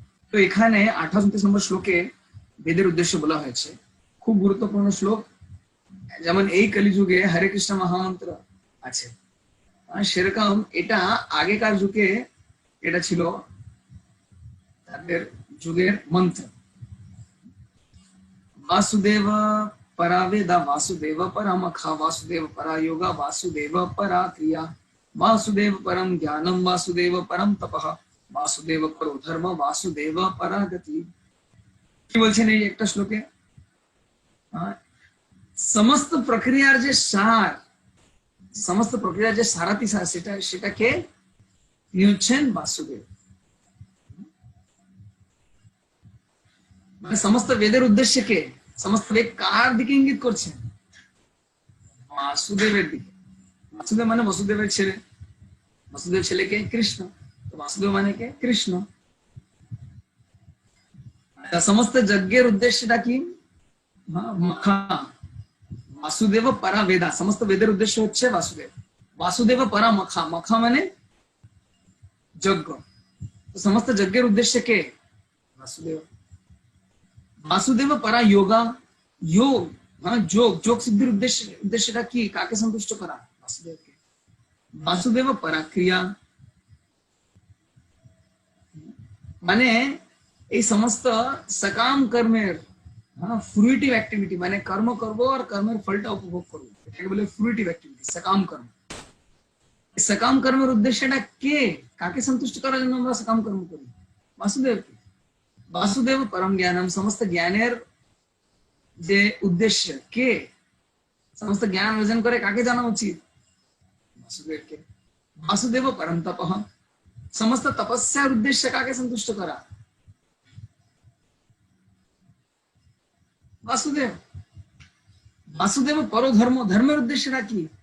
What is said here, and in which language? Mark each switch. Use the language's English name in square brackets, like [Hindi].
[Bangla] তো এখানে 28-29 নম্বর শ্লোকে বেদের উদ্দেশ্য বলা হয়েছে, খুব গুরুত্বপূর্ণ শ্লোক। যেমন এই কলিযুগে হরে কৃষ্ণ মহামন্ত্র আছে, সেরকম এটা আগেকার যুগে এটা ছিল তাদের যুগের মন্ত্র। [Sanskrit] वासुदेव परा वेदा, वासुदेव परमखा, वासुदेव परा योगा, वासुदेव परा क्रिया, वासुदेव परम ज्ञानम, वासुदेव परम तपः, वासुदेव परो धर्म, वासुदेव परा गति। [Bangla] কি বলছেন এই একটা শ্লোকে? সমস্ত প্রক্রিয়ার যে সার, সমস্ত প্রক্রিয়ার যে সারাতি সার, সেটাকে তিনি হচ্ছেন বাসুদেব। মানে সমস্ত বেদের উদ্দেশ্যে কে? সমস্ত বেদ কার দিকে ইঙ্গিত করছেন? বাসুদেবের দিকে। বাসুদেব মানে বসুদেবের ছেলে, বসুদেব ছেলেকে কৃষ্ণ, তো বাসুদেব মানে কে? কৃষ্ণ। সমস্ত যজ্ঞের উদ্দেশ্যটা কি? মখা। [Sanskrit] বাসুদেব পরা বেদা, [Bangla] সমস্ত বেদের উদ্দেশ্য হচ্ছে বাসুদেব। [Sanskrit] বাসুদেব পরা মখা, [Bangla] মখা মানে যজ্ঞ, তো সমস্ত যজ্ঞের উদ্দেশ্য কে? বাসুদেব। [Sanskrit] वासुदेव परा योगा, योग, हाँ जोग, जोग [Bangla] सिद्धिर उद्देश्यটা কি? কাকে সন্তুষ্ট করা? বাসুদেবকে। [Sanskrit] वासुदेव परा क्रिया, [Bangla] মানে এই সমস্ত সকাম কর্মের ফ্রুইটিভ অ্যাক্টিভিটি, মানে কর্ম করব আর কর্মের ফলটা উপভোগ করব, এটাকে বলে ফ্রুইটিভ অ্যাক্টিভিটি, সকাম কর্ম। সকাম কর্মের উদ্দেশ্যটা কে? কাকে সন্তুষ্ট করার জন্য আমরা সকাম কর্ম করি? বাসুদেবকে। [Sanskrit] वासुदेव परम ज्ञानम, [Bangla] समस्त ज्ञानेर যে উদ্দেশ্য কে? সমস্ত জ্ঞান অর্জন করে কাকে জানা উচিত? বাসুদেবকে। [Sanskrit] वासुदेव परम तपः, [Bangla] সমস্ত তপস্যার উদ্দেশ্য কাকে সন্তুষ্ট করা? বাসুদেব। वासुदेव পর ধর্ম, ধর্মের উদ্দেশ্যটা কি?